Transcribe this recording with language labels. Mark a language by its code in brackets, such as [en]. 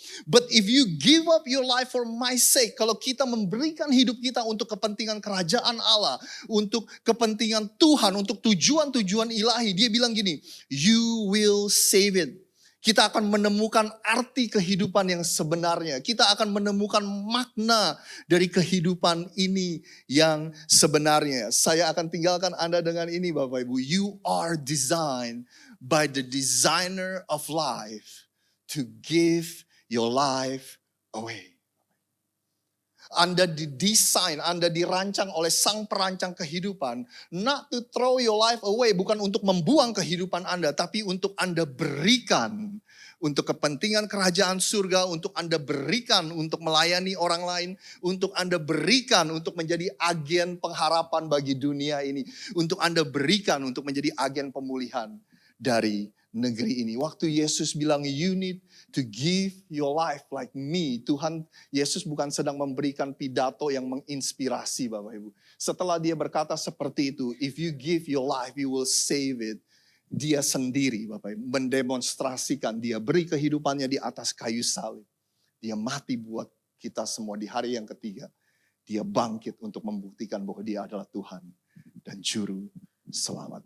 [en] But if you give up your life for my sake, [id] kalau kita memberikan hidup kita untuk kepentingan kerajaan Allah, untuk kepentingan Tuhan, untuk tujuan-tujuan ilahi, dia bilang gini, [en] you will save it. [id] Kita akan menemukan arti kehidupan yang sebenarnya. Kita akan menemukan makna dari kehidupan ini yang sebenarnya. Saya akan tinggalkan Anda dengan ini, Bapak Ibu. [en] You are designed by the designer of life to give your life away. [id] Anda didesain, Anda dirancang oleh sang perancang kehidupan. [en] Not to throw your life away, [id] bukan untuk membuang kehidupan Anda, tapi untuk Anda berikan untuk kepentingan kerajaan surga, untuk Anda berikan untuk melayani orang lain, untuk Anda berikan untuk menjadi agen pengharapan bagi dunia ini, untuk Anda berikan untuk menjadi agen pemulihan dari negeri ini. Waktu Yesus bilang [en] you need to give your life like me. [id] Tuhan Yesus bukan sedang memberikan pidato yang menginspirasi Bapak Ibu. Setelah dia berkata seperti itu, [en] if you give your life you will save it. [id] Dia sendiri Bapak Ibu mendemonstrasikan, dia beri kehidupannya di atas kayu salib. Dia mati buat kita semua di hari yang ketiga. Dia bangkit untuk membuktikan bahwa dia adalah Tuhan dan Juru Selamat.